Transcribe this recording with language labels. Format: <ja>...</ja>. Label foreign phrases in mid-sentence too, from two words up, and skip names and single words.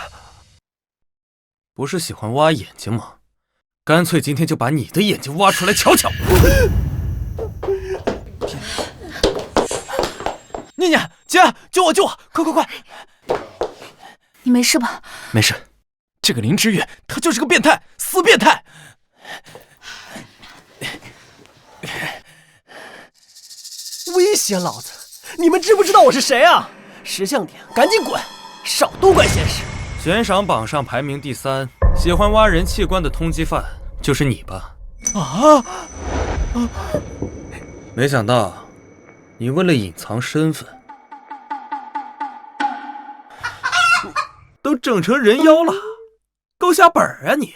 <zh>不是喜歡挖眼睛嗎？乾脆今天就把你的眼睛挖出來瞧瞧。念念，姐，救我，救我！快快快！你没事吧？沒事。這個林之月，他就是個變態，死變態！威脅老子！你們知不知道我是誰啊？識相點，趕緊滾！少多管閒事。懸賞榜上排名第3，喜歡挖人器官的通緝犯就是你吧？沒想到你為了隱藏身份，都整成人妖了，夠下本啊你！</zh>